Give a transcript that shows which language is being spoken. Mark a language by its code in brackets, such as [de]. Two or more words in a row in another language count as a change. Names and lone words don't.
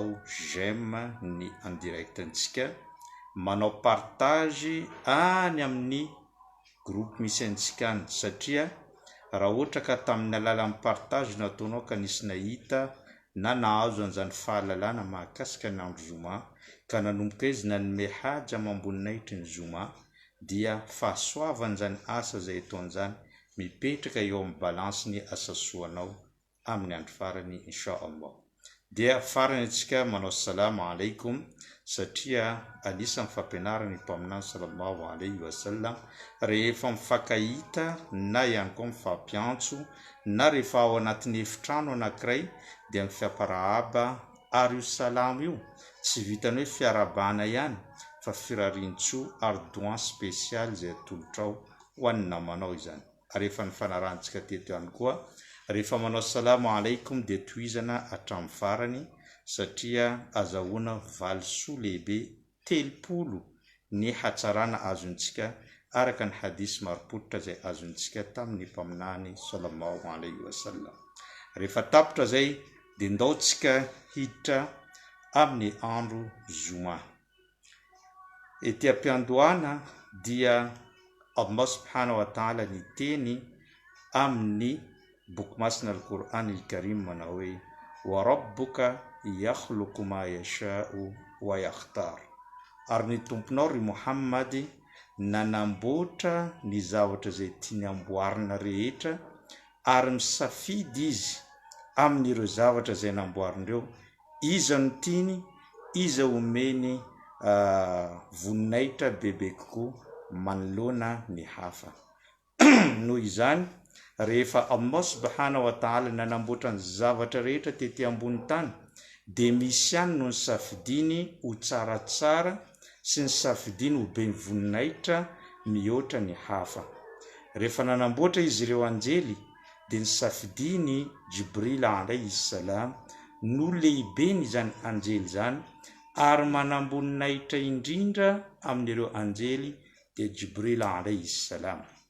[mg] j'aime ny [fr] en directantsika, [mg] manao partage any amin'ny groupe misy antsika any, satria raha ohatra ka tamin'ny alalan'ny partage nataonao ka nisy nahita na nahazo an'izany fahalalana mahakasika ny andro zoma ka nanomboka izy nanome haja mamboninahitry ny zoma, dia fahasoavan'izany asa zay ataon'izany mipetraka eo amin'ny balance ny asa soanao amin'ny andro farany [ar] إن شاء الله. [mg] Dia farany antsika manao [ar] سلام عليكم, [mg] satria anisan'ny fampianarany mpaminany [ar] صلى الله عليه وسلم [mg] rehefa mifankahita na ihany koa mifampiantso na rehefa ao anatin'ny efitrano anankiray dia mifiamparahaba. Ary io salamo io tsy vitany hoe fiarabana ihany fa firariantso ary [fr] doigt spécial [mg] izay atolotrao ho an'ny namanao izany. Rehefa ny fanarantsika teto ihany koa rehefa manao [ar] سلام عليكم [mg] dia tohizana hatramin'ny farany satria azahoana valisoa lehibe 30 ny hatsarana azontsika araka ny hadisy maropototra zay azontsika tamin'ny mpaminany [ar] صلى الله عليه وسلم. [mg] Rehefa tapitra zay dia ndaotsika hiditra amin'ny andro zoma. Ety am-piandohana dia Allah [ar] سبحانه وتعالى [mg] ny teny amin'ny boky masina al-Qur'an al-Karim manao hoe [ar] وربك يخلق ما يشاء ويختار. [mg] Ary ny tomponao ry Muhammad nanamboatra ny zavatra zay tiany amboarina rehetra ary misafidy izy amin'ireo zavatra zay namboarin'ireo iza no tiany, iza omeny voninahitra bebe kokoa manoloana ny hafa. Noho izany rehefa Allah [ar] سبحانه وتعالى [mg] nanamboatra ny zavatra rehetra tety ambony tany dia misy ihany no nisafidiny ho tsaratsara sy nisafidiny ho be voninahitra mihoatra ny hafa. Rehefa nanamboatra izy ireo anjely dia nisafidiny Jibril [ar] عليه السلام [mg] no lehiben' izany anjely zany ary manamboninahitra indrindra amin'ireo anjely dia Jibril [ar] عليه السلام.